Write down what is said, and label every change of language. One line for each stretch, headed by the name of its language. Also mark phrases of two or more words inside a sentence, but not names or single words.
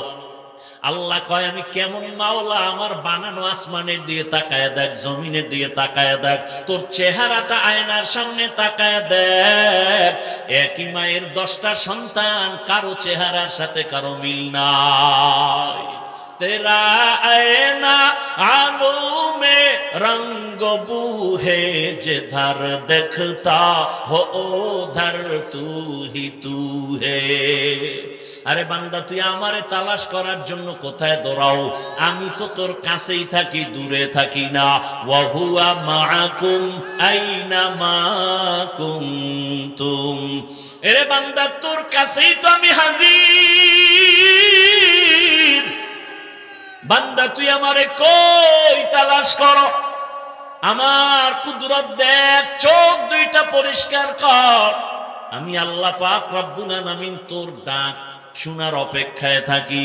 Bangla: আল্লাহ কয়, আমি কেমন মাওলা, আমার বানানো আসমানের দিকে তাকায় দেখ, জমিনের দিকে তাকায় দেখ, তোর চেহারাটা আয়নার সামনে তাকায় দেখ। একই মায়ের 10টা সন্তান, কারো চেহারার সাথে কারো মিল নাই।
Urdu: تیرا آئینہ آلو میں رنگ بوہے، جدھر دیکھتا ہو ادھر تو ہی تو ہے.
Bangla: আরে বান্দা, তুই আমারে তালাশ করার জন্য কোথায় দৌড়াও? আমি তো তোর কাছেই থাকি, দূরে থাকি না।
Arabic: وهو معكم أينما كنتم.
Bangla: এরে বান্দা, তোর কাছেই তো আমি হাজির। বান্দা, তুই আমারে কই তালাশ কর? আমার কুদরত দেখ, চোখ দুইটা পরিষ্কার কর। আমি আল্লাহ পাক
Arabic: رب العالمين
Bangla: তোর ডাক শোনার অপেক্ষায় থাকি।